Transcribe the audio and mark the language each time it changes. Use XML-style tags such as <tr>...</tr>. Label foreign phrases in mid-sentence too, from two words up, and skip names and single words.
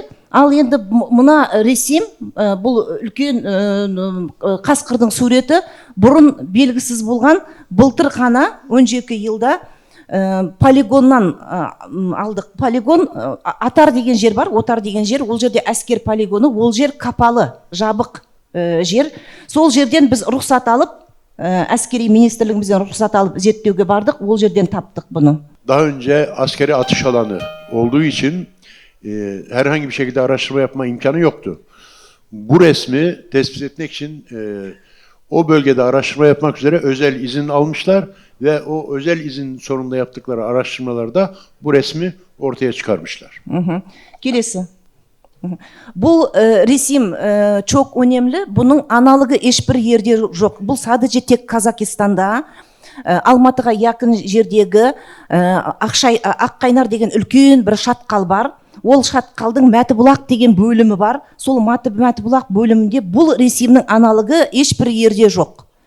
<kk>Ал енді мына ресим, бұл үлкен қасқырдың суреті бұрын белгісіз болған, былтыр ғана 12 жылда полигоннан алдық. Полигон, Атар деген жер бар, Отар деген жер, ол жерде әскер полигоны, ол жер капалы, жабық жер. Сол жерден біз рұқсат алып, әскери министрлігімізден рұқсат алып зерттеуге бардық, ол жерден таптық bunu.</kk> <tr>Daha önce askeri atış alanı olduğu için herhangi bir şekilde araştırma yapma imkanı yoktu. Bu resmi tespit etmek için o bölgede araştırma yapmak üzere özel izin almışlar ve o özel izin sonunda yaptıkları araştırmalarda bu resmi ortaya çıkarmışlar.</tr> <kk>Келесі. Бұл ресим</kk> <tr>çok önemli.</tr> <kk>Bunun аналогы ешбір жерде жоқ. Бұл sadece тек Казақстанда, Алматыға якын жердегі Аққайнар деген үлкен бір шатқал бар. Ол шатқалдың Мәтібұлақ деген бөлімі бар. Сол Мәтібұлақ бөлімінде бұл ресимнің аналогы ешбір жерде жоқ.</kk>